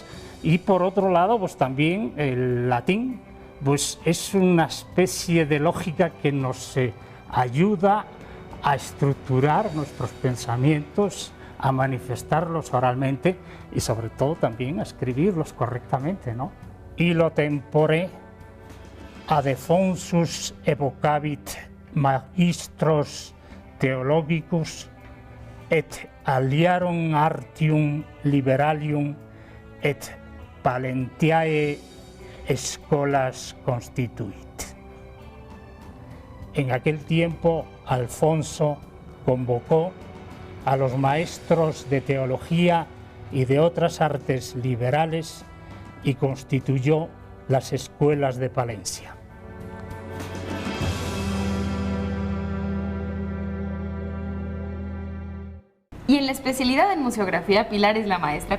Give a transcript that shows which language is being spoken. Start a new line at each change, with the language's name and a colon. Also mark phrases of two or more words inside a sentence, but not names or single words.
Spanish: Y por otro lado, pues también el latín pues es una especie de lógica que nos ayuda a estructurar nuestros pensamientos, a manifestarlos oralmente y sobre todo también a escribirlos correctamente, ¿no?
Latin: Illo tempore Adefonsus evocavit magistros theologicus et aliarum artium liberalium et palentiae scholas constituit.
Spanish: En aquel tiempo Alfonso convocó a los maestros de teología y de otras artes liberales y constituyó las escuelas de Palencia. Y en la especialidad en museografía, Pilar es la maestra.